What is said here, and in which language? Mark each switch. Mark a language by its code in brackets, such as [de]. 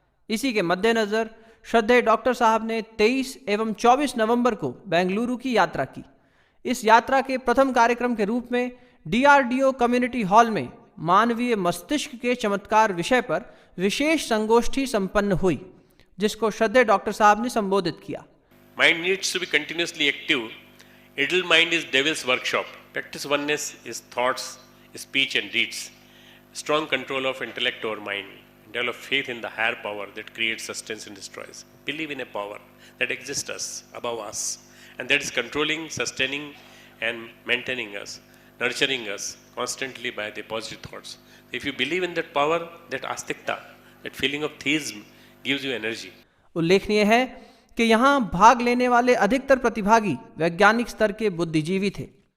[hi] इसी के मद्देनजर श्रद्धेय डॉक्टर साहब ने 23 एवं 24 नवंबर को बेंगलुरु की यात्रा की। इस यात्रा के प्रथम कार्यक्रम के रूप में DRDO कम्युनिटी हॉल में मानवीय मस्तिष्क के चमत्कार विषय पर विशेष संगोष्ठी संपन्न हुई, जिसको श्रद्धेय डॉक्टर साहब ने संबोधित किया। [en] Mind needs to be continuously active. Idle mind is devil's workshop. Practice oneness is thoughts, speech and deeds. Strong control of intellect over mind. Develop faith in the higher power that creates, sustains and destroys. Believe in a power that exists us, above us, and that is controlling, sustaining and maintaining us, nurturing us constantly by the positive thoughts. If you believe in that power, that astikta, that feeling of theism gives you energy. [hi] उल्लेखनीय है कि यहाँ भाग लेने वाले अधिकतर प्रतिभागी वैज्ञानिक स्तर के बुद्धिजीवी थे।